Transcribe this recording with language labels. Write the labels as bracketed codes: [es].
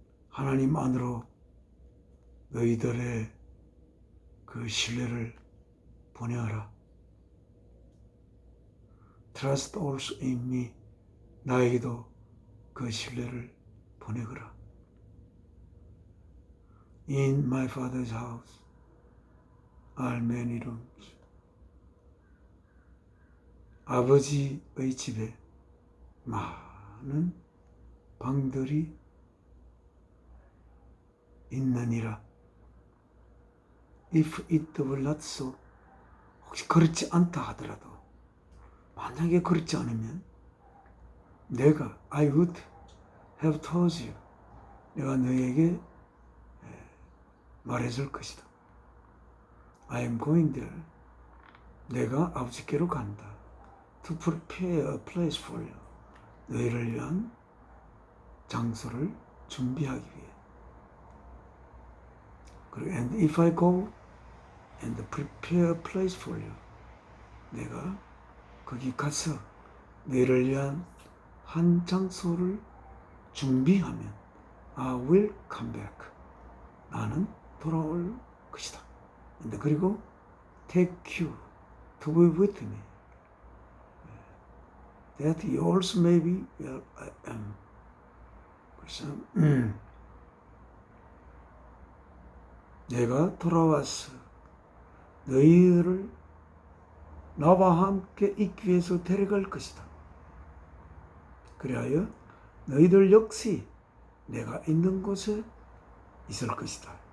[ko] 하나님 안으로 너희들의 그 신뢰를 보내어라. [en] Trust also in me. [ko] 나에게도 그 신뢰를 보내거라. [en] In my father's house are many rooms. [ko] 아버지의 집에 많은 방들이 있느니라. [en] If it were not so, [ko] 혹시 그렇지 않다 하더라도, 만약에 그렇지 않으면 내가 [en] I would have told you, [ko] 내가 너에게 말해줄 것이다. [en] I am going there, [ko] 내가 아버지께로 간다. [en] To prepare a place for you, [ko] 너희를 위한 장소를 준비하기 위해. 그리고 [en] and if I go and prepare a place for you, [ko] 내가 거기 가서 너희를 위한 한 장소를 준비하면 [en] I will come back, [ko] 나는 돌아올 것이다. 그리고 [en] take you to be with me, that yours may be where I am. [ko] 그래서 내가 돌아와서 너희를 나와 함께 있기 위해서 데려갈 것이다. 그리하여 너희들 역시 내가 있는 곳에 있을 것이다.